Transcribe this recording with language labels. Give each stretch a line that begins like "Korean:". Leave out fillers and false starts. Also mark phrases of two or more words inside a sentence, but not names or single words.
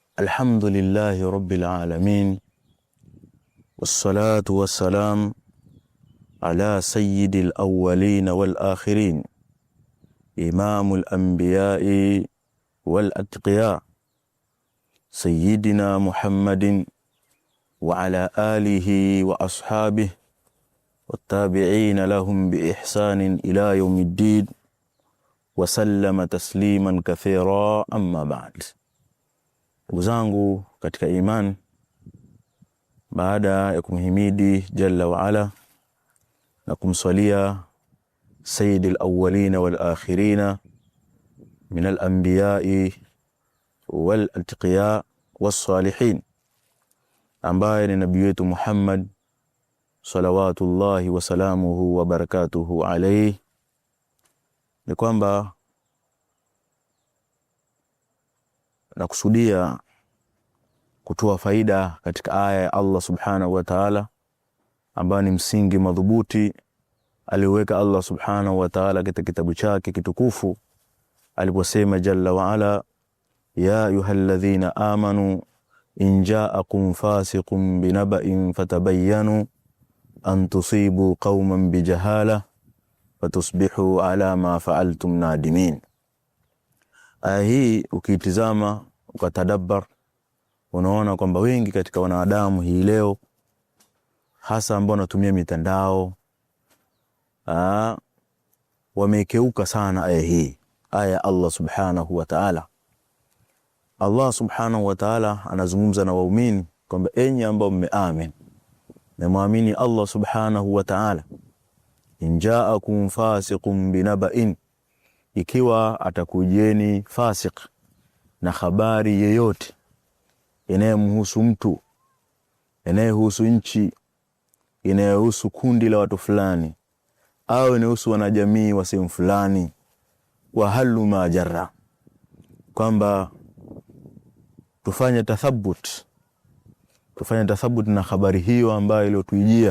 Arabic: الحمد لله رب العالمين والصلاة والسلام على سيد الأولين والآخرين إمام الأنبياء والأتقياء سيدنا محمد وعلى آله وأصحابه والتابعين لهم بإحسان إلى يوم الدين وسلم تسليما كثيرا أما بعد.
Swahili: Uzangu katika iman, baada ya kumhimidi
Arabic: جل وعلا
Swahili: na kumswalia
Arabic: سيد الأولين والآخرين من الأنبياء والأتقياء والصالحين,
Swahili: ambaye ni nabii wetu Muhammad
Arabic: صلوات الله وسلامه وبركاته عليه,
Swahili: ni kwamba na kusudia kutoa faida katika aya ya
Arabic: الله سبحانه وتعالى,
Swahili: ambayo ni msingi madhubuti alioweka
Arabic: الله سبحانه وتعالى
Swahili: katika kitabu chake kitukufu aliposema
Arabic: جل وعلا, يا أيها الذين آمنوا إن جاءكم فاسق بنبإ فتبينوا أن تصيبوا قوما بجهالة فتصبحوا على ما فعلتم نادمين.
Swahili: Aya hii ukitizama ukatadabbar, unaona kwamba wengi katika wanadamu hii leo, hasa ambao wanatumia mitandao, wamekeuka sana aya hii, aya
Arabic: الله سبحانه وتعالى. الله سبحانه وتعالى
Swahili: anazungumza na waumini kwamba enyi ambao mmeamini na muamini
Arabic: الله سبحانه وتعالى، إن جاءكم فاسق بنبإ,
Swahili: ikiwa atakujeni fasik na habari yeyote inayemhusu mtu, inayohusu nchi, inayohusu kundi la watu fulani, au inayohusu wanajamii wa sehemu fulani,
Arabic: وهلم جرا,
Swahili: kwamba tufanye tathabbut na habari hiyo ambayo iliyotujia.